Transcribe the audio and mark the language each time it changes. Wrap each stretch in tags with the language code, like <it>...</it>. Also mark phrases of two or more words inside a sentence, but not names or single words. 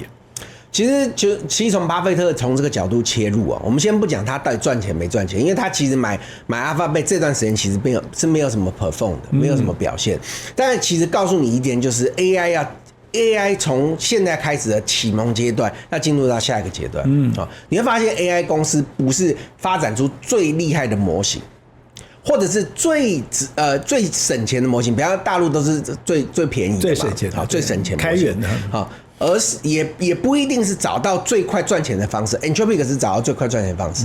<zh>其實從巴菲特從這個角度切入啊，我們先不講他到底賺錢沒賺錢，因為他其實買 Alphabet 這段時間其實沒有什麼 perform 的，沒有什麼表現。但是其實告訴你一點，就是 AI 從現在開始的啟蒙階段，要進入到下一個階段。你會發現 AI 公司不是發展出最厲害的模型，或者是最省錢的模型，比方大陸都是最便宜的嘛，最省钱，最省錢開源的。而是也不一定是找到最快賺錢的方式 ，Anthropic 是找到最快賺錢的方式。</zh>